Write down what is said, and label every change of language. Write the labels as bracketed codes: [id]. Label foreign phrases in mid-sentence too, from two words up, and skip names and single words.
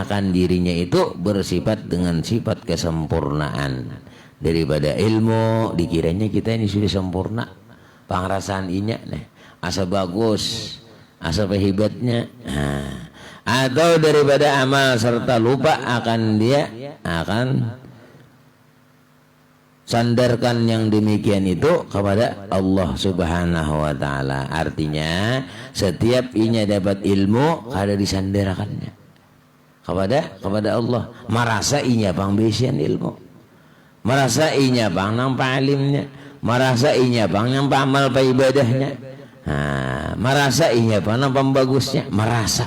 [bjn] akan dirinya itu bersifat dengan sifat kesempurnaan daripada ilmu, dikiranya kita ini sudah sempurna pengrasaan inya nih, asa bagus, asa hebatnya, atau daripada amal serta lupa akan dia akan sandarkan yang demikian itu kepada Allah [ar] سبحانه وتعالى. [bjn] Artinya setiap inya dapat ilmu kada disandarkannya kepada Allah. Merasa inya pangbesian ilmu, merasa inya pang nampak alimnya, merasa inya pang nampak amal pa ibadahnya, merasa inya pang nampak bagusnya, merasa.